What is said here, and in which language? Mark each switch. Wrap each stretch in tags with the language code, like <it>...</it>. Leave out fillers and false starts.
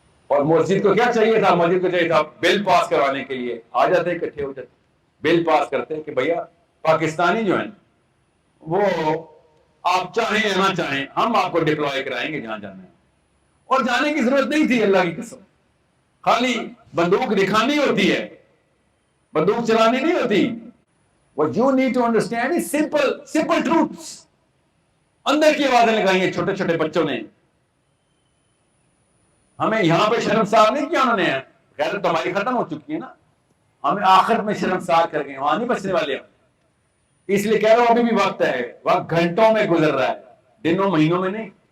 <ur>اور مسجد کو کیا چاہیے تھا؟ مسجد کو چاہیے تھا بل پاس کروانے کے لیے آ جاتے اکٹھے ہو جاتے, بل پاس کرتے کہ بھیا پاکستانی جو ہیں وہ آپ چاہیں یا نہ چاہیں ہم آپ کو ڈپلوائے کرائیں گے جہاں جانا ہے. اور جانے کی ضرورت نہیں تھی اللہ کی قسم, خالی بندوق دکھانی ہوتی ہے, بندوق چلانی نہیں ہوتی.</ur> <en>What you need to understand is simple truths.</en> <ur>اندر کی آوازیں لگائی ہیں چھوٹے چھوٹے بچوں نے. ہمیں یہاں پہ شرمسار نہیں کیا انہوں نے, غیرت تو ہماری ختم ہو چکی ہے نا, ہمیں آخرت میں شرمسار کر گئے, وہاں نہیں بچنے والے ہم. اس لیے کہہ رہا ہوں ابھی بھی وقت ہے, وقت گھنٹوں میں گزر رہا ہے, دنوں مہینوں میں نہیں.</ur>